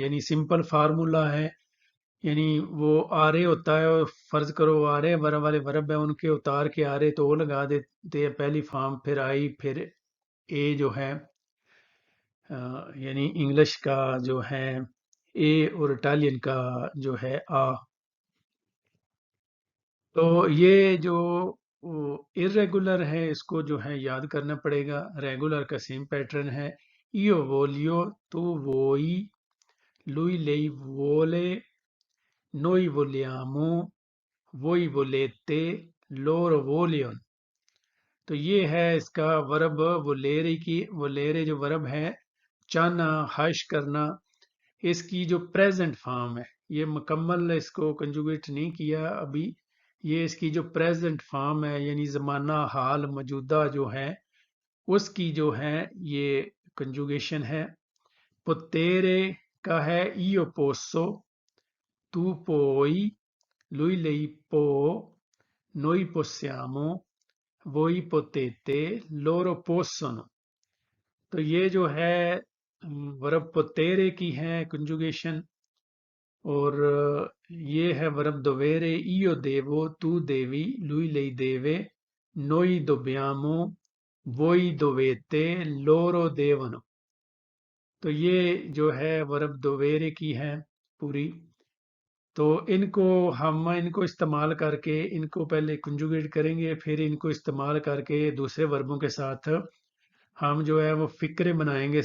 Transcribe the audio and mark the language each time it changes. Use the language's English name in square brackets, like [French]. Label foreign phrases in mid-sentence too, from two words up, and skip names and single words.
[Urdu] یعنی [English] simple formula [Urdu] ہے، یعنی وہ آرے ہوتا ہے، اور فرض کرو آرے ورب والے ورب ہے ان کے اتار کے آرے تو وہ لگا دیتے ہیں پہلی فارم، پھر آئی، پھر اے جو ہے یعنی انگلش کا جو ہے اے، اور اٹالین کا جو ہے آ. تو یہ جو اریگولر ہے اس کو جو ہے یاد کرنا پڑے گا. ریگولر کا [English] same pattern [Urdu] है, [Italian] io voglio, tu vuoi, lui lei vuole, noi vogliamo, voi volete, loro vogliono। [Urdu] تو یہ ہے اس کا ورب ولیرے کی. ولیرے جو ورب ہے، چاہنا، خواہش کرنا، اس کی جو [English] present form [Urdu] ہے، یہ مکمل اس کو کنجوگیٹ نہیں کیا ابھی. یہ اس کی جو [English] present form [Urdu] ہے یعنی زمانہ، حال، موجودہ جو ہے اس کی جو ہے یہ کنجوگیشن ہے. پوتیرے کا ہے [Italian] io posso, tu puoi, lui lei può, noi possiamo, voi potete, loro possono। [Urdu] تو یہ جو ہے ورب پوتیرے کی ہے کنجوگیشن، اور یہ ہے ورب دویرے, [Italian] io devo, tu devi, lui lei deve, noi dobbiamo, voi dovete, loro devono। [Urdu] تو یہ جو ہے ورب دویرے کی ہے پوری. تو ان کو استعمال کر کے ان کو پہلے کنجوگیٹ کریں گے، پھر ان کو استعمال کر کے دوسرے وربوں کے ساتھ ہم جو ہے وہ فقرے بنائیں گے.